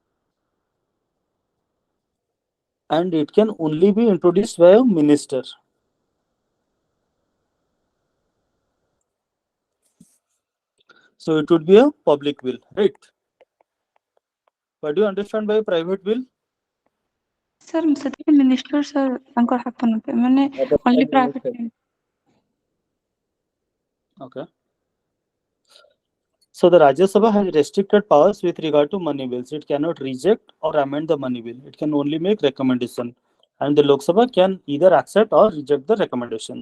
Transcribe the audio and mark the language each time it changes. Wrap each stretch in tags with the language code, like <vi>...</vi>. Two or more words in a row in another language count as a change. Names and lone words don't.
<en>And it can only be introduced by a minister. So, it would be a public bill, right? What do you understand by a private bill?</en> <or>Sir, ସେଥିରେ</or> <en>minister sir</en> <or>ତାଙ୍କର ହାତ ନଥାଏ ମାନେ</or> <en>only private. Okay. So the Rajya Sabha has restricted powers with regard to money bills. It cannot reject or amend the money bill. It can only make recommendation, and the Lok Sabha can either accept or reject the recommendations.</en>